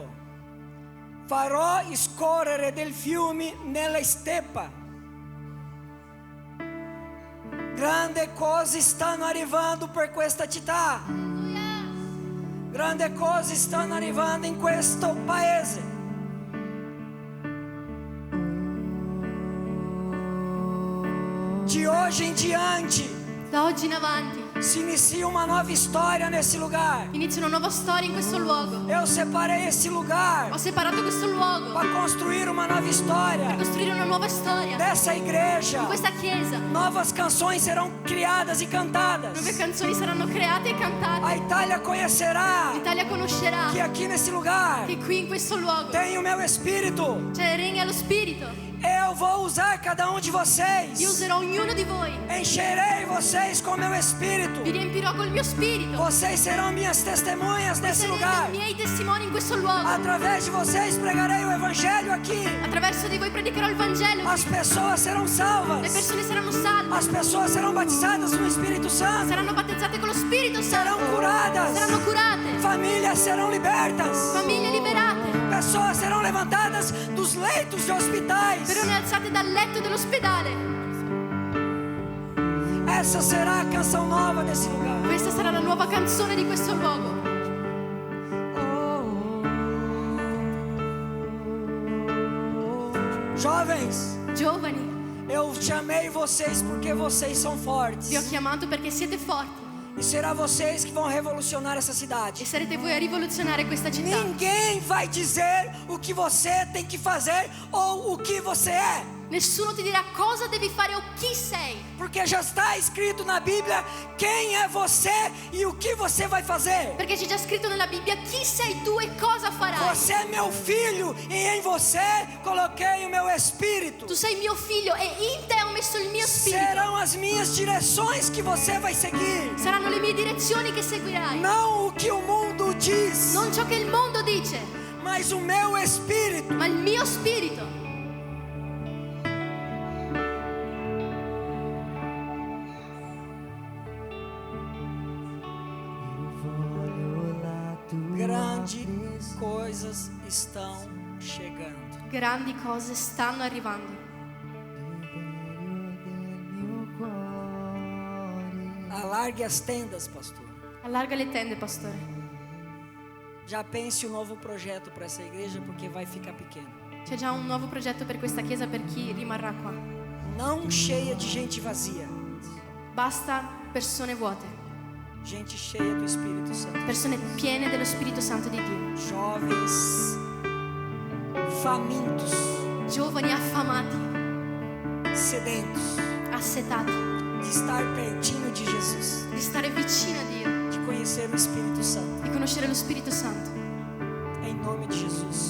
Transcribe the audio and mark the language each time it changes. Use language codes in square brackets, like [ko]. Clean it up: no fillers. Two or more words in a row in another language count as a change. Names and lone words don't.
[it] Farò scorrere dei fiumi nella steppa. Grandi cose stanno arrivando per questa città. Grandi cose stanno arrivando in questo paese. [pt] De hoje em diante, [it] Da oggi in avanti [pt] se inicia uma nova história nesse lugar. [it] inizia una nuova storia in questo luogo. [pt] Eu separei esse lugar [it] Ho separato questo luogo [pt] para construir uma nova [it] per [pt] história [it] costruire una nuova storia. [pt] dessa igreja. [it] In questa chiesa [pt] Novas canções serão criadas e cantadas. [it] nuove canzoni saranno create e [pt] A [it] cantate. [pt] Itália conhecerá [it] L'Italia conoscerà [pt] que aqui nesse lugar [it] che qui in questo luogo [pt] tem o meu espírito. [it] c'è regna lo Spirito. [pt] Eu vou usar cada um de vocês. [it] Io userò ognuno di voi, [pt] Encherei vocês com meu espírito. [it] vi riempirò col mio spirito. [pt] Vocês serão minhas testemunhas nesse [it] Sarete [pt] lugar. [it] i miei testimoni in questo luogo. [pt] Através de vocês pregarei o evangelho aqui. [it] Attraverso di voi predicherò il Vangelo. [pt] As pessoas serão [it] Le [pt] salvas. [it] persone saranno salve, [pt] As pessoas serão batizadas no Espírito Santo. [it] saranno battezzate con lo Spirito [pt] Serão [it] Santo, [pt] curadas. [it] saranno curate, [pt] Famílias serão libertas. [it] famiglie liberate, [pt] Pessoas serão levantadas dos leitos de hospitais. [it] persone alzate dal letto dell'ospedale. [pt] Essa será a canção nova desse lugar. [it] Questa sarà la nuova canzone di questo luogo. [pt] Jovens, [it] Giovani, [pt] eu chamei vocês porque vocês são fortes. [it] vi ho chiamato perché siete forti. [pt] E será vocês que vão revolucionar essa [it] E [pt] cidade. [it] sarete voi a rivoluzionare questa città. [pt] Ninguém vai dizer o que você tem que fazer ou o que você é. [it] Nessuno ti dirà cosa devi fare o chi sei. [pt] Porque já está escrito na Bíblia quem é você e o que você vai fazer. [it] Perché c'è già scritto nella Bibbia chi sei tu e cosa farai. [pt] Você é meu filho e em você coloquei o meu espírito. [it] Tu sei mio figlio e in te ho messo il mio spirito. [pt] Serão as minhas direções que você vai seguir. [it] Saranno le mie direzioni che seguirai. [pt] Não o que o mundo diz, [it] Non ciò che il mondo dice, [pt] mas o meu espírito. [it] ma il mio spirito. [pt] Grandes coisas estão chegando. [it] Grandi cose stanno arrivando. [pt] Alargue as tendas, pastor. [it] Allarga le tende, pastore. [pt] Já pense um novo projeto para essa igreja, porque vai ficar pequeno. [it] C'è già un nuovo progetto per questa chiesa per chi rimarrà qua. [pt] Não cheia de gente vazia, [it] Basta persone vuote, [pt] gente cheia do Espírito Santo. [it] persone piene dello Spirito Santo di Dio. [pt] Jovens famintos, [it] Giovani affamati, [pt] sedentos [it] assetati, [pt] de estar pertinho de Jesus, [it] di stare vicino a Dio, [pt] de conhecer o Espírito Santo. [it] di conoscere lo Spirito Santo. [pt] Em nome de Jesus.